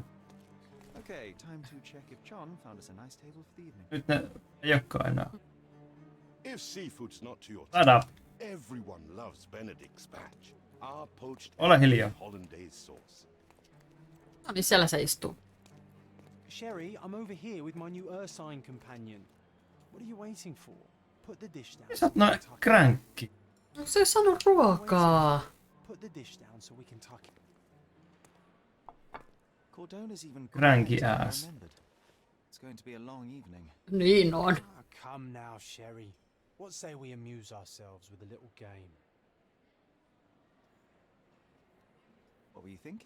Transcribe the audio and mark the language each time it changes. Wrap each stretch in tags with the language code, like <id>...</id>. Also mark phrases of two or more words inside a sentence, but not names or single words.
<en>Okay, time to check if John found us a nice table for the evening.</en> <fi>Nyt ne ei olekaan enää.</fi> <en>If seafood's not to your Shut taste, up. everyone loves Benedict's batch. Our poached</en> <fi>Ole</fi> <en>eggs</en> <fi>hiljaa.</fi> <en>with hollandaise sauce.</en> <fi>No niin, siellä se istuu.</fi> <en>Sherry, I'm over here with my new ursine companion. What are you waiting for? Put the dish down.</en> <fi>Sä oot noin kränkki. No se ei sano ruokaa.</fi> <en>Put the dish down so we can tuck it. Cordona's even Cranky quieter than I ass. remembered. It's going to be a long evening.</en> <fi>Niin on.</fi> <en>Ah, come now, Sherry. What say we amuse ourselves with a little game? What were you thinking?</en>